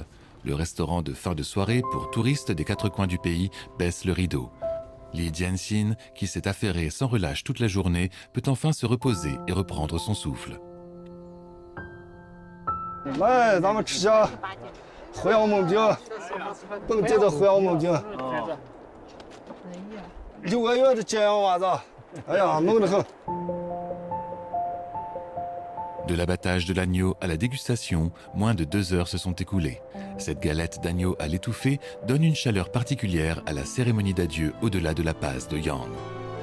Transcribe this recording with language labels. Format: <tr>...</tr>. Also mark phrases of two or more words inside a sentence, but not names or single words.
<fr>Le restaurant de fin de soirée pour touristes des quatre coins du pays baisse le rideau. Li Jianxin, qui s'est affairé sans relâche toute la journée, peut enfin se reposer et reprendre son souffle.</fr> <zh>来，咱们吃下河阳焖饼，本地的河阳焖饼。6个月的煎羊娃子，哎呀，嫩得很。</zh> <fr>De l'abattage de l'agneau à la dégustation, moins de 2 heures se sont écoulées. Cette galette d'agneau à l'étouffée donne une chaleur particulière à la cérémonie d'adieu au-delà de la passe de Yang.</fr>